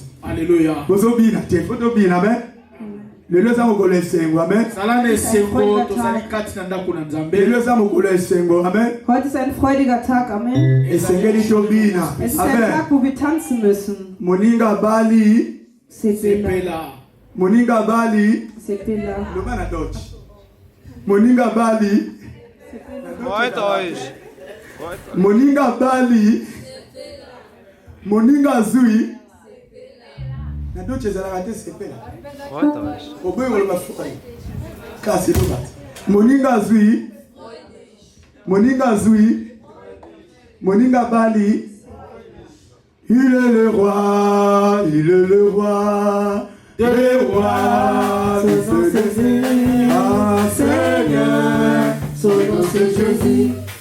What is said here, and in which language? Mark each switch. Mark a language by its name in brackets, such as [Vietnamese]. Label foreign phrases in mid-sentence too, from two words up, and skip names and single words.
[Lingala] Alléluia. tozobina te fo tobina me lelo eza mokolo esengo amen Salane esengo tozali kati na ndako na Nzambe. lelo eza mokolo esengo amen [German] Heute ist ein freudiger Tag, Amen. [Lingala] esengeli tobina [German] Es ist ein [Lingala] amen [German] Tag, wo wir tanzen müssen. [Lingala] moninga bali Sepela. Sepela. moninga bali Sepela. loba na dodge moninga bali [German] Freut euch. [Lingala] moninga bali moninga zui na dodge ezalaka te sepela [German] Freut euch. [Lingala] oboyi koloba fai kasi loba moninga zui moninga bali [French] il est le roi des rois c'est Jésus ah Seigneur son nom c'est Jésus